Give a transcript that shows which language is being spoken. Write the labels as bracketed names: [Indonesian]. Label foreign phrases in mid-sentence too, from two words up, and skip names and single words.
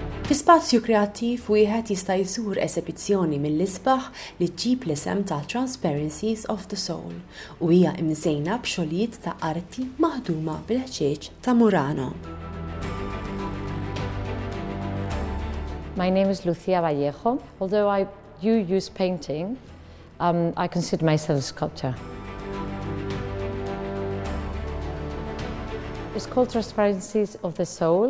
[Maltese] Fi Spazju Kreattiv wieħed jista' jżur esibizzjoni mill-isbaħ li ġġib l-isem ta' Transparencies of the Soul u hija mżejna b'xogħlijiet ta' arti maħduma bil-ħġieġ ta' Murano. [English] My name is Vallejo. Although I do use painting, I consider myself a sculptor. It's called Transparencies of the Soul.